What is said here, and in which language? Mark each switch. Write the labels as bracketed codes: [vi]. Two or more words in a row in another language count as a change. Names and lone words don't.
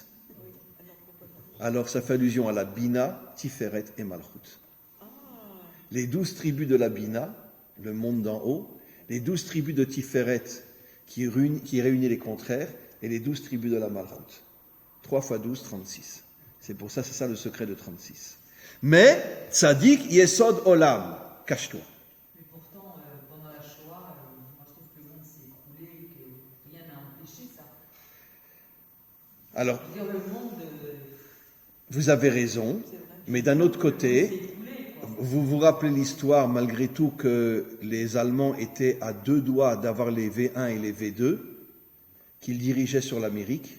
[fr] Alors, ça fait allusion à la Bina, Tiferet et Malchut. Les 12 tribus de la Bina, le monde d'en haut, les 12 tribus de Tiferet, qui réunit les contraires, et les 12 tribus de la Malchut. 3 fois 12, 36. C'est ça le secret de 36. Mais, [he] צדיק, יסוד עולם, [fr] cache-toi. Mais pourtant, pendant la Shoah, moi je trouve que le monde s'est écoulé et que rien n'a empêché ça. Alors, Je veux dire, le monde. vous avez raison, mais d'un autre côté, vous vous rappelez l'histoire, malgré tout, que les Allemands étaient à 2 doigts d'avoir les V1 et les V2, qu'ils dirigeaient sur l'Amérique.